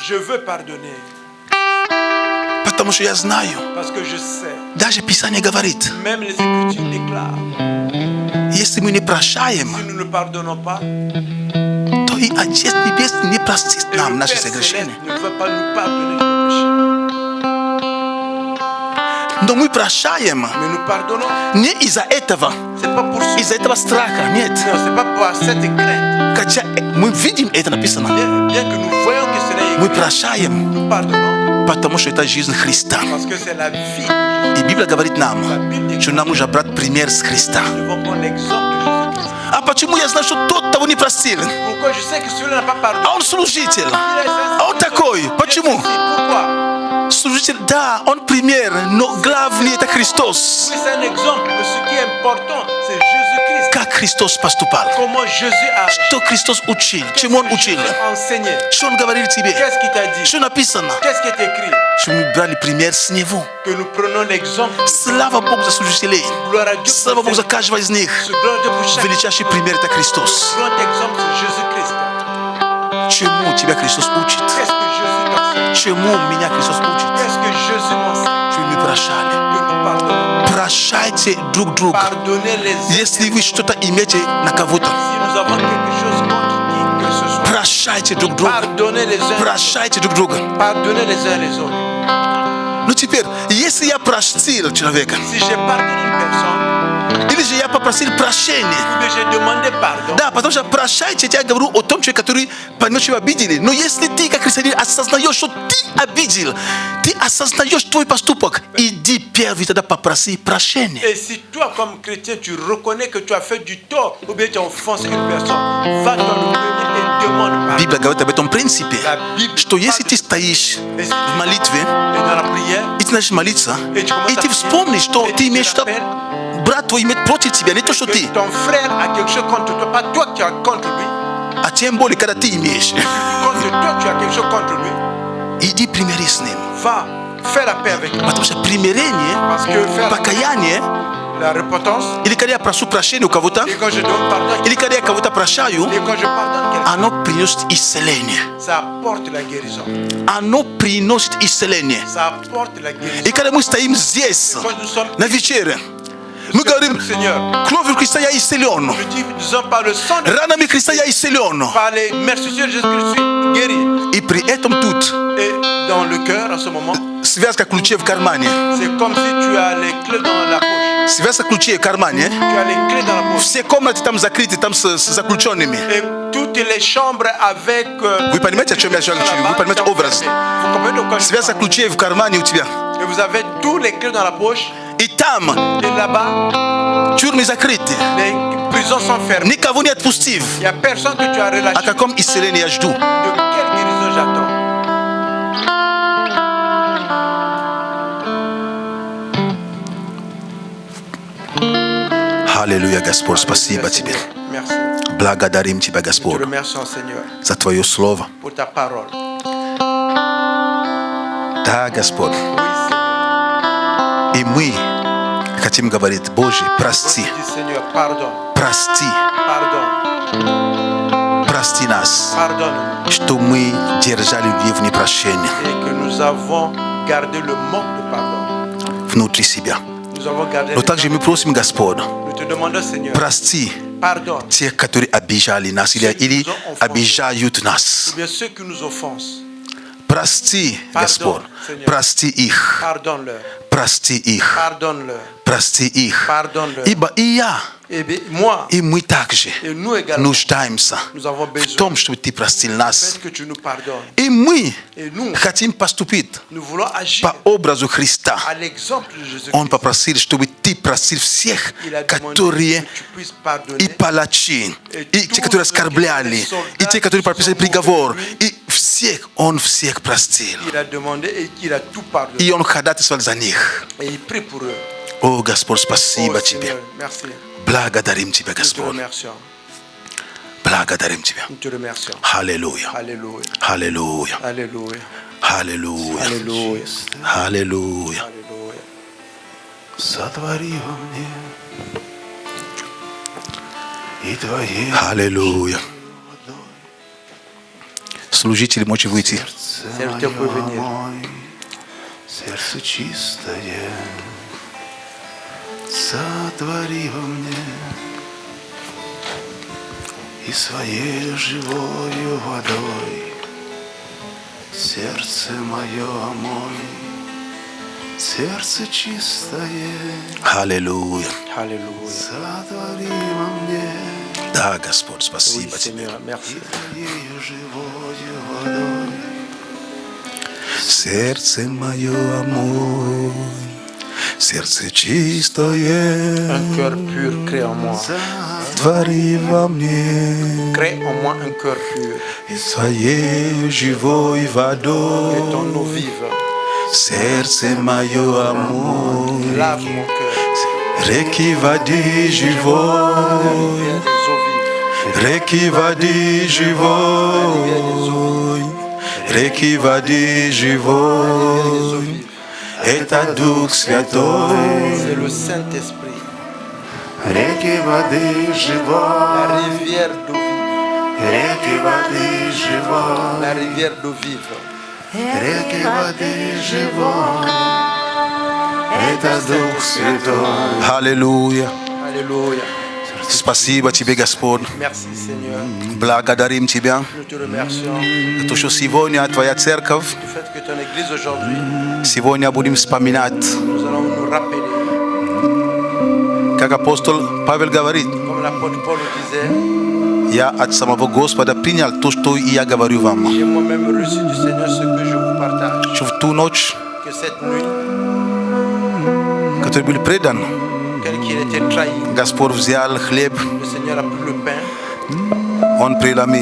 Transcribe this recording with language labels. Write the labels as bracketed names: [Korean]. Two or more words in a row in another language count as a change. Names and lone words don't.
[French] Je veux pardonner. [Russian] потому что я знаю. [French] Parce que je sais. [Russian] Даже Писание говорит, [French] Même les Écritures déclarent. [Russian] если мы не прощаем, [French] Si nous ne pardonnons pas, [Russian] то и Отец Небесный не простит [French] et [Russian] нам [French] le [Russian] наши [French] Père Céleste [Russian] согрешения. [French] ne veut pas nous pardonner nos péchés. [Russian] Но мы прощаем [French] Mais nous pardonnons. [Russian] не из-за этого, [French] C'est pas pour ça. [Russian] из-за этого страха, нет. [French] Non, c'est pas pour cette crainte. [Russian] Хотя мы видим это написано. [French] Bien que nous voyons que cela est [Russian] Мы [French] écrit, [Russian] прощаем, [French] nous pardonnons [Russian] потому что это жизнь Христа. [French] parce que c'est la vie. [Russian] И Библия говорит нам, что нам нужно брать пример с Христа. [French] Nous devons prendre l'exemple de Jésus-Christ. [Russian] А почему я знаю, что тот того не простил? [French] Pourquoi je sais que celui-là n'a pas pardonné? [Russian] А он служитель. [French] Il est sincère. [Russian] А он такой. Почему? [French] Pourquoi? [Russian] Служитель, да, он пример, но главный это Христос. [French] Oui, c'est un exemple, mais ce qui est important, c'est Jésus-Christ. [Russian] Как Христос поступал? [French] Comment Jésus a agi. [Russian] Что Христос учил? Чему он учил? [French] Jésus a enseigné. [Russian] Что он говорил тебе? [French] Qu'est-ce qu'il t'a dit? [Russian] Что написано? [French] Qu'est-ce qui est écrit? [Russian] Что мы брали пример с Него. [French] Que nous prenons l'exemple. [Russian] Слава Богу за служителей. [French] Gloire à Dieu. [Russian] Слава Богу за каждого из них. [French] Ce gloire à Dieu pour chaque [Russian] Величайший пример это Христос. [French] grand exemple, c'est Jésus-Christ. [Russian] Чему тебя Христос учит? [French] Qu'est-ce que Jésus t'enseigne? [Russian] Чему меня Христос учит? [French] Qu'est-ce que Jésus m'enseigne? [Russian] Чтобы мы прощали. [French] Que nous pardonnons. [Russian] Прощайте друг друга. [French] Pardonnez les uns. [Russian] Если вы что-то имеете на кого-то, [French] Si nous avons quelque chose contre qui que ce soit, [Russian] прощайте друг друга. [French] pardonnez les uns. [Russian] Прощайте друг друга. [French] Pardonnez les uns les autres. [Russian] Ну теперь, если я простил человека, [French] Si j'ai pardonné une personne, [Russian] или же я попросил прощения, [French] ou bien j'ai demandé pardon, [Russian] да, потому что прощайте, я говорю о том человеке, который поймет, что обидели. Но если ты, как христианин, осознаешь, что ты обидел, ты осознаешь твой поступок, иди первый тогда попроси прощения. [French] et si toi comme chrétien tu reconnais que tu as fait du tort ou bien tu as offensé une personne, va toi le premier et demande pardon. [Russian] Библия говорит об этом принципе, [French] La Bible [Russian] что если [French] parle [Russian] ты стоишь [French] Et si [Russian] в молитве, [French] et dans la prière, [Russian] и ты начнешь молиться, [French] Et tu commences [Russian] и [French] à [Russian] ты [French] prier. [Russian] вспомнишь, что [French] Et [Russian] ты [French] tu [Russian] имеешь [French] te [Russian] что [French] rappelles. [Russian] брат твой имеет против тебя, не то, что [French] que [Russian] ты. [French] ton frère a quelque chose contre toi, pas toi qui as contre lui, [Russian] А тем более, когда ты имеешь. [French] contre toi tu as quelque chose contre lui, [Russian] Иди примири с ним. [French] va, fais la paix avec lui. [Russian] Потому что примирение, [French] Parce que faire [Russian] покаяние, [French] la repentance, [Russian] или когда я прошу прощения у кого-то, [French] et quand je demande pardon, [Russian] или когда я кого-то прощаю, [French] et quand je pardonne quelqu'un, [Russian] оно приносит исцеление. [French] ça apporte la guérison. [Russian] Оно приносит исцеление. [French] Ça apporte la guérison. [Russian] И когда мы стоим здесь, [French] Quand nous sommes [Russian] на вечере, мы говорим, [French] Seigneur, [Russian] кровью Христа я исцелен. [French] nous disons par le sang de [Russian] Ранами Христа я исцелен. [French] par les merci de Jésus-Christ, je suis guéri. [Russian] И при этом тут [French] Et dans le cœur, en ce moment, [Russian] связка ключей в кармане. [French] c'est comme si tu as les clés dans la poche. [Russian] Связка ключей в кармане. [French] Tu as les clés dans la poche. [Russian] Все комнаты там закрыты, там с заключенными. [French] Et toutes les chambres avec... [Russian] Вы понимаете, о чем я говорю? Вы понимаете образ? [French] Vous comprenez de quoi je [Russian] Связка [French] parle? [Russian] ключей в кармане у тебя. [French] Et vous avez tous les clés dans la poche. [Russian] А там, [French] Et là-bas, [Russian] тюрьмы закрыты. [French] les prisons sont fermées. [Russian] Никого не отпустил. [French] Il n'y a personne que tu as relâché. [Russian] О каком исцелении я жду. [French] De quelle guérison j'attends? [Russian] Hallelujah, Господь, спасибо тебе. [French] Merci. [Russian] Благодарим тебя, [French] Je te [Russian] Господь, [French] remercie, Seigneur, [Russian] за твое слово. [French] pour ta parole. [Russian] Да, Господь. [French] Oui, Seigneur. [Russian] И мы хотим говорить, Боже, прости, [French] Dis, Seigneur, pardon. [Russian] прости, [French] Pardon. [Russian] прости нас, [French] Pardonne-nous. [Russian] что мы держали в непрощении [French] Et que nous avons gardé le manque de pardon. [Russian] внутри себя. [French] Nous avons gardé [Russian] Но [French] le [Russian] также мы просим, Господь, [French] Nous te demandons, Seigneur, [Russian] прости [French] pardonne. [Russian] тех, которые обижали нас или обижают нас. [French] Ou bien ceux qui nous offensent, [Russian] Прости, Господь, прости их, [French] pardonne-leur. [Russian] прости их, [French] Pardonne-leur. [Russian] прости их. [French] Pardonne-leur. [Russian] Ибо и я, [French] Et bien, moi, [Russian] и мы также [French] et nous également, [Russian] нуждаемся [French] nous avons [Russian] в [French] besoin [Russian] том, чтобы ты простил нас. [French] Faites que tu nous pardonnes. [Russian] И мы [French] Et nous, [Russian] хотим поступить [French] nous voulons agir [Russian] по образу Христа. [French] à l'exemple de Jésus-Christ. [Russian] Он попросил, чтобы ты простил всех, [French] Il a demandé [Russian] которые [French] que tu puisses pardonner [Russian] и палачи, и те, которые оскорбляли, и те, которые подписали приговор, и всех, он всех простил. [French] Il a demandé et il a tout pardonné. [Russian] И он ходатайствовал за них. [French] Et il prie pour eux. [Russian] О, Господь, [French] Oh, [Russian] спасибо тебе. [French] Seigneur, merci. [Russian] Благодарим тебя, [French] Nous te [Russian] Господь. [French] remercions. [Russian] Благодарим тебя. [French] Nous te remercions. [Russian] Аллилуйя. [French] Alléluia. [Russian] Аллилуйя. [French] Alléluia. [Russian] Аллилуйя. [French] Alléluia. [Russian] Аллилуйя. [French] Alléluia. [Russian] Сотвори во мне и твоей Аллилуйя. Служители, можете выйти. [French] Serviteur peut venir. [Russian] сердце чистое, сотвори во мне и своей живою водой сердце мое омой, сердце чистое, Аллилуйя. [French] Alléluia. [Russian] сотвори во мне Да, Господь, [French] Oui, [Russian] спасибо тебе. [French] Seigneur, merci. [Russian] своей живою водой. Сердце мое омой, сердце чистое, [French] Un cœur pur, crée en moi. [Russian] твори во мне [French] Crée en moi un cœur pur. [Russian] своей живой [French] Que ton [Russian] водой. [French] eau vive. [Russian] Сердце мое омой, [French] Lave mon cœur. [Russian] реки воды живой, [French] Rivière des eaux vives. [Russian] реки воды живой, реки воды живой. Это Дух Святой. [French] C'est le Saint-Esprit. [Russian] Реки воды [French] La [Russian] живой, [French] rivière d'eau vive. [Russian] реки воды живой, [French] La rivière d'eau vive. [Russian] реки воды живой. Это Дух Святой. Аллилуйя. [French] Alléluia. [Russian] Спасибо тебе, Господь. [French] Merci, Seigneur. [Russian] Благодарим Тебя [French] Nous te remercions [Russian] за то, что сегодня Твоя церковь, [French] du fait que ton Église aujourd'hui, [Russian] сегодня будем вспоминать, [French] nous allons nous rappeler, [Russian] как апостол Павел говорит, [French] comme l'apôtre Paul le disait, [Russian] я от самого Господа принял то, что и я говорю вам. [French] j'ai moi-même reçu du Seigneur ce que je vous partage. [Russian] Что в ту ночь, [French] Que cette nuit, [Russian] который был предан, [French] tel qu'il était trahi, [Russian] Господь взял хлеб, [French] le Seigneur a pris le pain, [Russian] Он преломил.